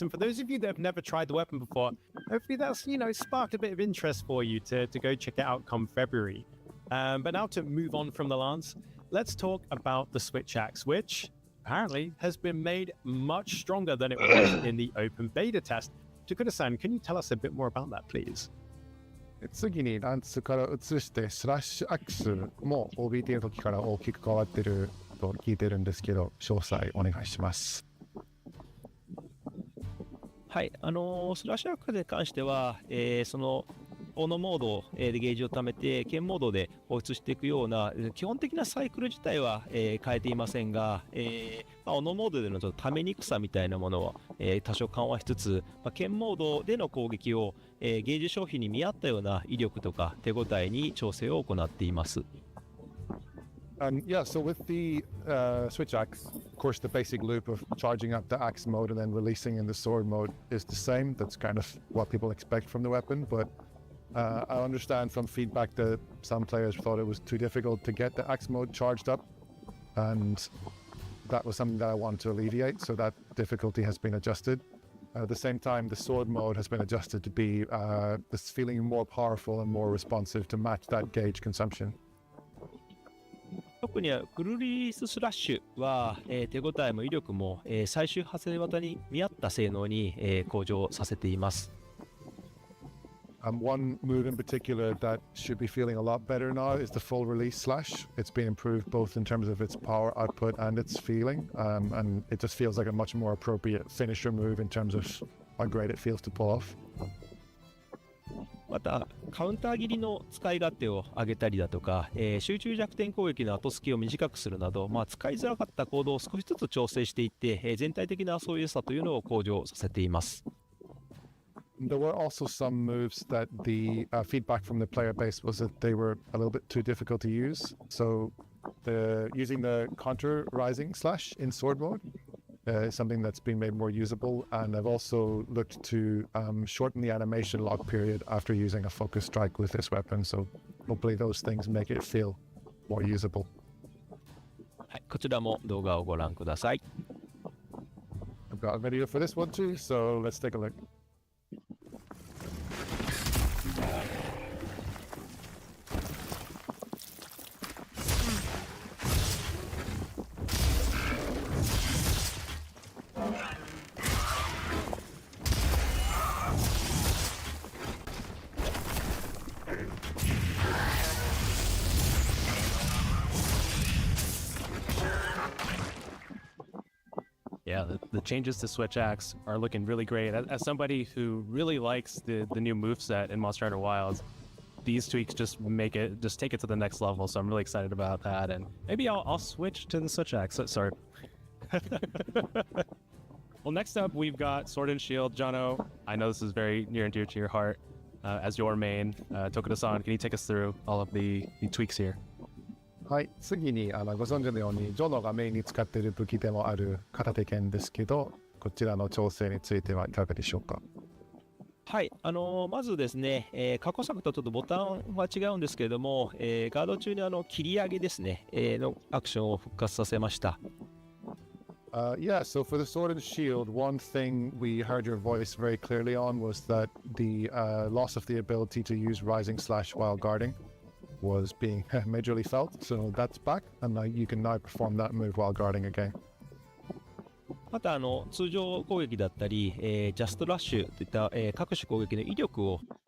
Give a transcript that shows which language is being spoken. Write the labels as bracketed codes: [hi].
[en] And for those of you that have never tried the weapon before, hopefully that's, sparked a bit of interest for you to go check it out come February. But now to move on from the Lance, let's talk about the Switch Axe, which apparently has been made much stronger than it was in the open beta test. Takuda-san, can you tell us a bit more about that, please? [ja] 次にランツから移してスラッシュアックスも OBT の時から大きく変わってると聞いてるんですけど、詳細お願いします。はい、スラッシュアックスに関しては、その斧モードでゲージを貯めて剣モードで放出していくような基本的なサイクル自体は、変えていませんが、斧モードでのちょっとためにくさみたいなものは、多少緩和しつつ、剣モードでの攻撃を、ゲージ消費に見合ったような威力とか手応えに調整を行っています。 [en] Yeah, so with the Switch Axe, of course, the basic loop of charging up the Axe mode and then releasing in the Sword mode is the same. That's kind of what people expect from the weapon, but I understand from feedback that some players thought it was too difficult to get the Axe mode charged up, and that was something that I wanted to alleviate, so that difficulty has been adjusted. At the same time, the Sword mode has been adjusted to be this feeling more powerful and more responsive to match that gauge consumption. [ja] 特にフルリリーススラッシュは、手応えも威力も、最終派生型に見合った性能に、向上させています。 [en] One move in particular that should be feeling a lot better now is the full release slash. It's been improved both in terms of its power output and its feeling, and it just feels like a much more appropriate finisher move in terms of how great it feels to pull off. [ja] またカウンター切りの使い勝手を上げたりだとか、集中弱点攻撃の後隙を短くするなど、使いづらかったコードを少しずつ調整していって、全体的な遊びやすさというのを向上させています。 [en] There were also some moves that the feedback from the player base was that they were a little bit too difficult to use. So using the counter rising slash in sword mode is something that's been made more usable. And I've also looked to shorten the animation lock period after using a focus strike with this weapon. So hopefully those things make it feel more usable. [ja] はい、こちらも動画をご覧ください。 [en] I've got a video for this one too, so let's take a look. Yeah, the changes to Switch Axe are looking really great. As somebody who really likes the new moveset in Monster Hunter Wilds, these tweaks just take it to the next level. So I'm really excited about that, and maybe I'll switch to the Switch Axe. Sorry. Well, next up we've got Sword and Shield. Jono, I know this is very near and dear to your heart as your main. Tokuda-san, can you take us through all of the tweaks here? [ja] はい、次にご存知のようにジョノがメインに使っている武器でもある片手剣ですけど、こちらの調整についてはいかがでしょうか。はい、まずですね、過去作とちょっとボタンは違うんですけれども、ガード中に切り上げですね、のアクションを復活させました。 [en] Yeah, so for the Sword and Shield, one thing we heard your voice very clearly on was that the loss of the ability to use Rising Slash while guarding was being majorly felt, so that's back, and you can now perform that move while guarding again. [ja] また通常攻撃だったり、ジャストラッシュといった、各種攻撃の威力を